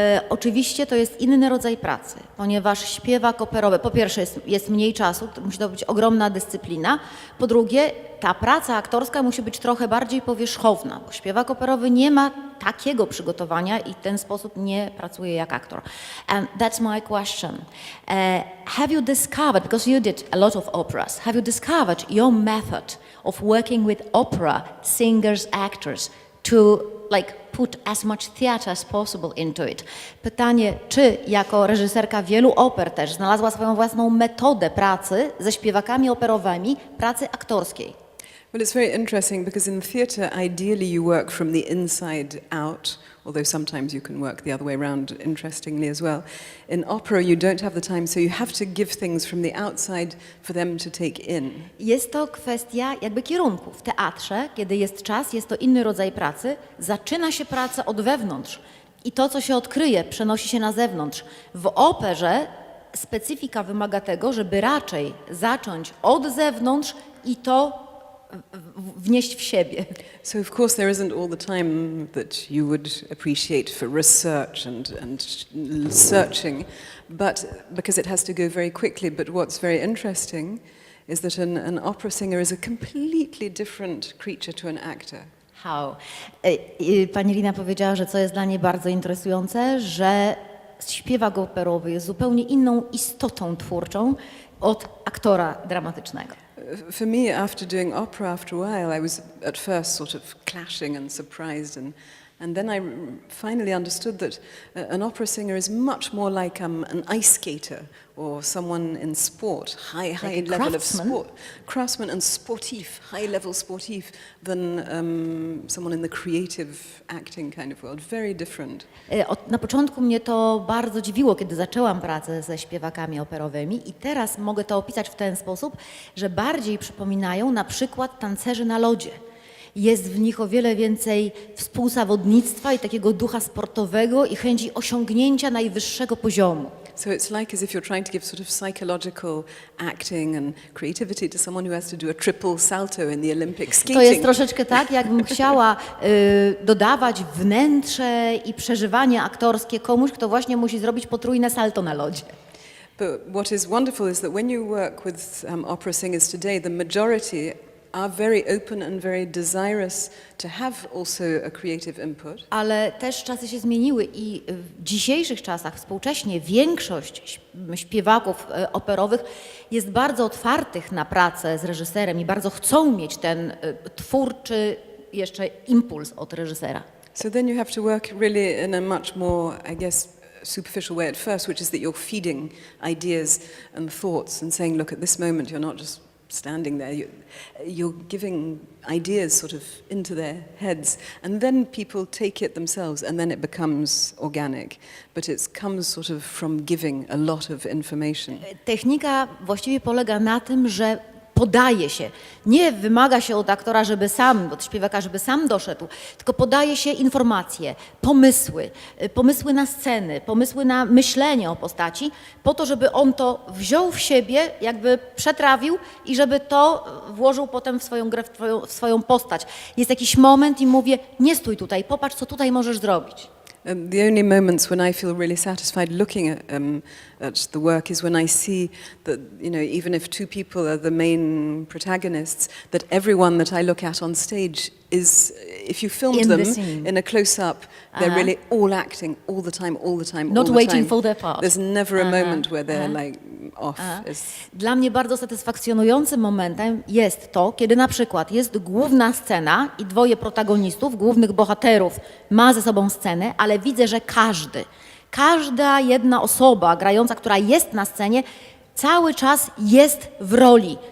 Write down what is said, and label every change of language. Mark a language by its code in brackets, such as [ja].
[pl] Oczywiście to jest inny rodzaj pracy, ponieważ śpiewak operowy, po pierwsze jest mniej czasu, to musi to być ogromna dyscyplina, po drugie ta praca aktorska musi być trochę bardziej powierzchowna, bo śpiewak operowy nie ma takiego przygotowania i w ten sposób nie pracuje jak aktor. [en] And that's my question. Have you discovered, because you did a lot of operas, have you discovered your method of working with opera singers, actors to put as much theatre as possible into it? [pl] Pytanie, czy jako reżyserka wielu oper też znalazła swoją własną metodę pracy ze śpiewakami operowymi, pracy aktorskiej? [en] Well, it's very interesting because in theatre, ideally you work from the inside out, although sometimes you can work the other way around, interestingly as well. In opera, you don't have the time, so you have to give things from the outside for them to take in. [pl] Jest to kwestia jakby kierunku. W teatrze, kiedy jest czas, jest to inny rodzaj pracy, zaczyna się praca od wewnątrz i to, co się odkryje, przenosi się na zewnątrz. W operze specyfika wymaga tego, żeby raczej zacząć od zewnątrz i to wnieść w siebie. [en] So of course there isn't all the time that you would appreciate for research and searching, but because it has to go very quickly. But what's very interesting is that an opera singer is a completely different creature to an actor. How? [pl] Pani Irina powiedziała, że co jest dla niej bardzo interesujące, że śpiewak operowy jest zupełnie inną istotą twórczą od aktora dramatycznego. [en] For me, after doing opera, after a while, I was at first sort of clashing and surprised, and then I finally understood that an opera singer is much more like an ice skater or someone in sport, high level of sport, craftsman and sportif, high level sportif, than someone in the creative acting kind of world. Very different. [pl] Na początku mnie to bardzo dziwiło, kiedy zaczęłam pracę ze śpiewakami operowymi i teraz mogę to opisać w ten sposób, że bardziej przypominają na przykład tancerzy na lodzie. Jest w nich o wiele więcej współzawodnictwa i takiego ducha sportowego i chęci osiągnięcia najwyższego poziomu. [en] So it's like as if you're trying to give sort of psychological acting and creativity to someone who has to do a triple salto in the Olympic skating. [pl] To jest troszeczkę tak, jakbym chciała dodawać wnętrze i przeżywanie aktorskie komuś, kto właśnie musi zrobić potrójne salto na lodzie. [en] But what is wonderful is that when you work with opera singers today, the majority are very open and very desirous to have also a creative input. [pl] Ale też czasy się zmieniły i w dzisiejszych czasach współcześnie większość śpiewaków operowych jest bardzo otwartych na pracę z reżyserem i bardzo chcą mieć ten twórczy jeszcze impuls od reżysera. [en] So then you have to work really in a much more, I guess, superficial way at first, which is that you're feeding ideas and thoughts and saying, look, at this moment you're not just standing there, you're giving ideas sort of into their heads, and then people take it themselves, and then it becomes organic. But it comes sort of from giving a lot of information. [pl] Technika właściwie polega na tym, że podaje się. Nie wymaga się od aktora, żeby sam, od śpiewaka, żeby sam doszedł, tylko podaje się informacje, pomysły na sceny, pomysły na myślenie o postaci, po to, żeby on to wziął w siebie, jakby przetrawił i żeby to włożył potem w swoją grę, w swoją postać. Jest jakiś moment i mówię, nie stój tutaj, popatrz, co tutaj możesz zrobić. [en] The only moments when I feel really satisfied looking at the work is when I see that, you know, even if two people are the main protagonists, that everyone that I look at on stage is, if you filmed In the them scene. in a close-up, they're really all acting all the time, all the time, Not all the waiting time. for their part. There's never a moment where they're like off. [pl] Dla mnie bardzo satysfakcjonującym momentem jest to, kiedy na przykład jest główna scena i dwoje protagonistów, głównych bohaterów ma ze sobą scenę, ale widzę, że każda jedna osoba grająca, która jest na scenie, cały czas jest w roli.